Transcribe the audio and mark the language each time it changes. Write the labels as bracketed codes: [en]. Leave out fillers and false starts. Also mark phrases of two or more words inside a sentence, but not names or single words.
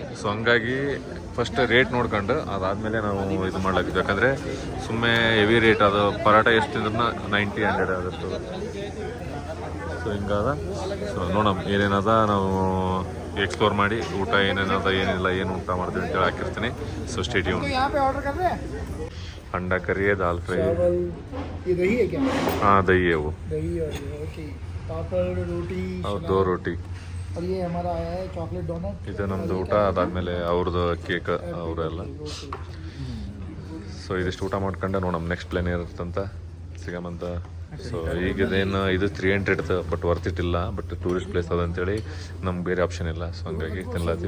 [kn] ಸೊ ಹಂಗಾಗಿ [en] first rate [kn] ನೋಡ್ಕೊಂಡು ಅದಾದಮೇಲೆ ನಾವು ಇದು ಮಾಡ್ಲಾಕಿದ್ವಿ. ಯಾಕಂದರೆ ಸುಮ್ಮನೆ [en] heavy rate [kn] ಅದು ಪರೋಟ ಎಷ್ಟು ತಿಂದ್ರೂ 90-100 ಆಗುತ್ತೆ. ಸೊ ಹಿಂಗಾದ. ಸೊ ನೋಡೋಣ ಏನೇನದ ನಾವು ಎಕ್ಸ್ಪ್ಲೋರ್ ಮಾಡಿ ಊಟ ಏನೇನದ ಏನಿಲ್ಲ ಏನು ಊಟ ಮಾಡ್ತೀವಿ ಅಂತೇಳಿ ಹಾಕಿರ್ತೀನಿ. [en] so stay tune. [hi] यहाँ पे ऑर्डर कर रहे हैं अंडा करी है, दाल फ्राई है. चावल, ये दही है क्या? हाँ दही है वो, दही और ये ओके, पापड़, रोटी और सलाद। 2 रोटी. और ये हमारा आया है [en] chocolate donut. [kn] ಇದು ನಮ್ದು ಊಟ. ಅದಾದಮೇಲೆ ಅವ್ರದ್ದು ಕೇಕ್ ಅವರೆಲ್ಲ. ಸೊ ಇದಿಷ್ಟು ಊಟ ಮಾಡ್ಕೊಂಡು ನೋಡಮ್ [en] next plan [kn] ಇರುತ್ತಂತ ಸಿಗಮಂತ. ಸೊ ಈಗದೇನು ಇದು 300 ಇರ್ತದೆ, [en] but worth it [kn] ಇಲ್ಲ. [en] but tourist place [kn] ಅದಂತೇಳಿ ನಮ್ಗೆ ಬೇರೆ ಆಪ್ಷನ್ ಇಲ್ಲ. ಸೊ ಹಂಗಾಗಿ ತಿನ್ಲಾತೀವಿ.